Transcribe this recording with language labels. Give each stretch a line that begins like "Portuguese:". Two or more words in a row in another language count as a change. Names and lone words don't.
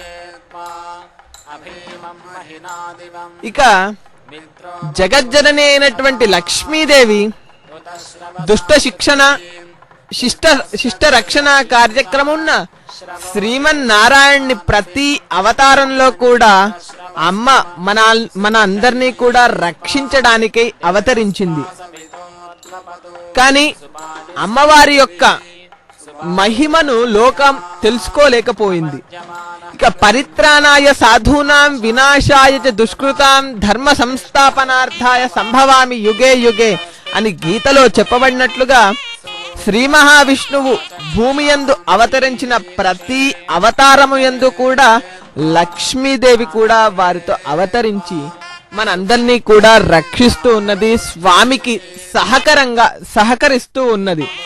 Telugu: ఇక జగజ్జనని అయినటువంటి లక్ష్మీదేవి దుష్ట శిక్షణ శిష్ట రక్షణ కార్యక్రమం శ్రీమన్నారాయణ్ణి ప్రతి అవతారంలో కూడా అమ్మ మన అందరినీ కూడా రక్షించడానికై అవతరించింది. కానీ అమ్మవారి యొక్క మహిమను లోకం తెలుసుకోలేకపోయింది. ఇక
Sanskrit: పరిత్రాణాయ సాధూనాం వినాశాయ చ దుష్కృతాం ధర్మ సంస్థాపనార్థాయ సంభవామి యుగే యుగే
Telugu: అని గీతలో చెప్పబడినట్లుగా శ్రీ మహావిష్ణువు భూమి యందు అవతరించిన ప్రతి అవతారము యందు కూడా లక్ష్మీదేవి కూడా వారితో అవతరించి మనందరినీ కూడా రక్షిస్తూ ఉన్నది, స్వామికి సహకరిస్తూ ఉన్నది.